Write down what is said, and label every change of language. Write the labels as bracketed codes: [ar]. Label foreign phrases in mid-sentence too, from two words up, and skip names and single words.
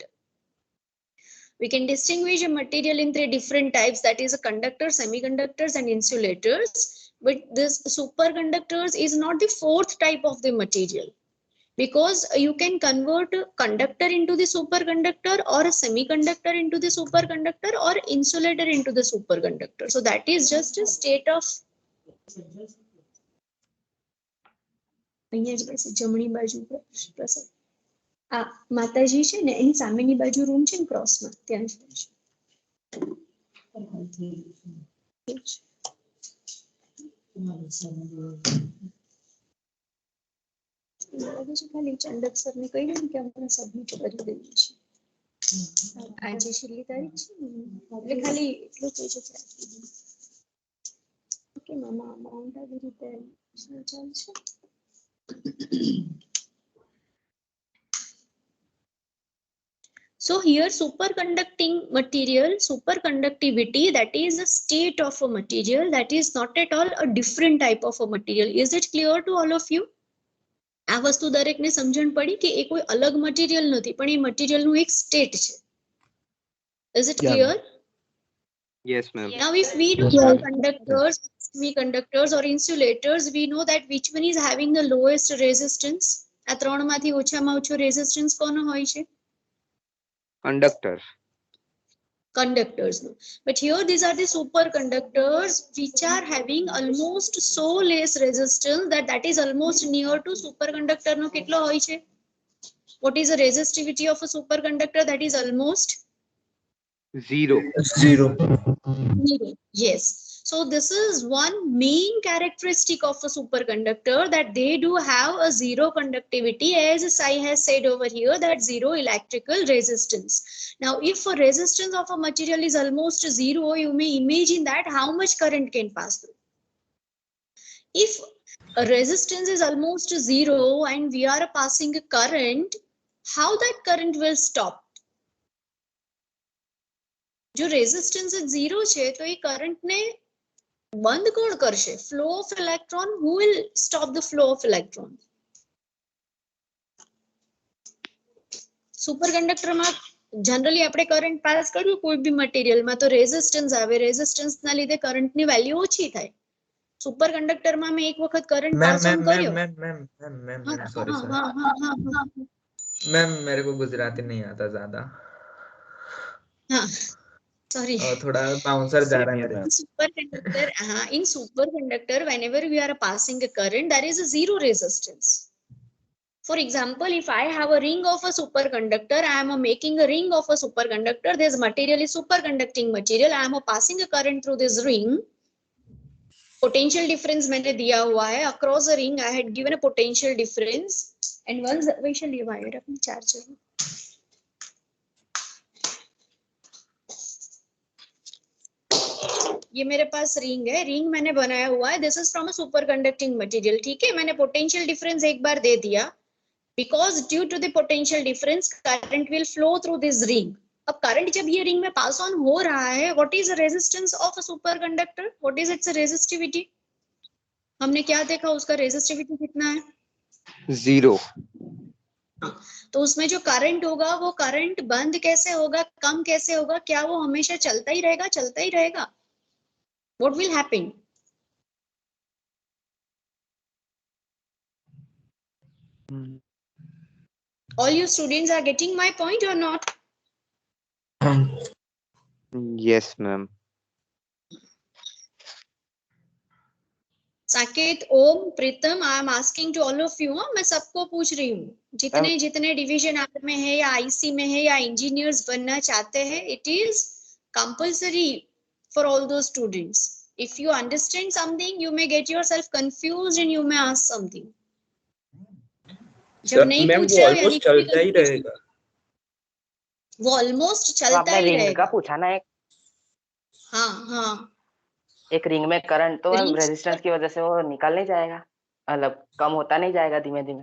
[en] We can distinguish a material in three different types, that is a conductor, semiconductors, and insulators. But this superconductors is not the fourth type of the material, because you can convert a conductor into the superconductor, or a semiconductor into the superconductor, or insulator into the superconductor. So that is just a state of [gu] જમણી બાજુ પ્રસાદ આ માતાજી છે ને એની સામેની બાજુ રૂમ છે ને ક્રોસમાં ત્યાં લાગે છે ખાલી ચંડક સરને કહી દે કે આપણે સબમિટ કરી દઈએ છીએ આજે છેલ્લી તારીખ છે એટલે ખાલી એટલું કહી છે ઓકે મામા અમાઉન્ટ આવી રીતે ચાલશે. [en] So here superconducting material, superconductivity, that is a state of a material, that is not at all a different type of a material. Is it clear to all of you? [gu] આ વસ્તુ દરેકને સમજણ પડી કે એ કોઈ અલગ મટીરિયલ નથી પણ એ મટીરિયલનું એક સ્ટેટ છે. [en] Is it clear? Yes, ma'am. Now if we do have conductors, semiconductors or insulators, we know that which one is having the lowest resistance. [gu] આ ત્રણમાંથી ઓછામાં ઓછો રેઝિસ્ટન્સ કોનો હોય છે? [en] Conductors. Conductors. But here these are the superconductors which are having almost so less resistance that is almost near to superconductor no [gu] કેટલો હોય છે? [en] What is the resistivity of a superconductor? That is almost Zero. zero. Yes. So this is one main characteristic of a superconductor, that they do have a zero conductivity, as Sai has said over here, that zero electrical resistance. Now, if a resistance of a material is almost zero, you may imagine that how much current can pass through. If a resistance is almost zero and we are passing a current, how that current will stop? [gu] જો [en] resistance zero [gu] છે તો એ કરંટને બંધ કોણ કરશે? [en] flow of electron. who will stop the flow of electron? [gu] સુપરકન્ડક્ટરમાં જનરલી આપણે [en] current pass [gu] કર્યું કોઈ બી મટીરિયલમાં તો રેઝિસ્ટન્સ આવે, રેઝિસ્ટન્સના લીધે કરંટની વેલ્યુ ઓછી થાય. સુપરકન્ડક્ટરમાં મેં એક વખત [en] current pass on [gu] કર્યો. [hi] सॉरी मैम मेरे को गुजराती नहीं आता ज्यादा. हाँ sorry. थोड़ा बाउंसर जा रहा है मेरे. [en] Superconductor, in superconductor, whenever we are passing a current, there is a zero resistance. For example, if I have a ring of a superconductor, I am making a ring of a superconductor. This material is superconducting material. I am passing a current through this ring. Potential difference [hi] मैंने दिया हुआ है. [en] Across the ring, I had given a potential difference. And once we shall divide अपने charger. [hi] ये मेरे पास रिंग है, रिंग मैंने बनाया हुआ है, [en] this is from a super conducting material, [hi] ठीक है। [en] मैंने potential difference [hi] एक बार दे दिया, [en] because due to the potential difference current will flow through this ring. [hi] अब करंट जब ये रिंग में [en] pass on [hi] हो रहा है, [en] what is the resistance of a super conductor, what is its resistivity? [hi] हमने क्या देखा, उसका रेजिस्टिविटी कितना है? 0. तो उसमें जो करंट होगा वो करंट बंद कैसे होगा, कम कैसे होगा, क्या वो हमेशा चलता ही रहेगा, चलता ही रहेगा? [en] what will happen? All you students are getting my point or not? Yes, ma'am. साकेत, ओम, प्रीतम, I am asking to all of you, [hi] मैं सबको पूछ रही हूँ, जितने जितने डिवीजन आर में है या आईसी में है या इंजीनियर्स बनना चाहते हैं, [en] it is compulsory for all those students. If you understand something, you may get yourself confused and you may ask something. [hi] जब नहीं मैम पूछ वो रहे हो यानी ऑलमोस्ट कोई चलता ही confusion, रहेगा। वो ऑलमोस्ट तो चलता आपने ही रिंग का रहेगा. पूछा ना, एक हाँ, एक रिंग में करंट तो Rings- रेजिस्टेंस की वजह से वो निकल नहीं जाएगा, मतलब कम होता नहीं जाएगा धीमे धीमे।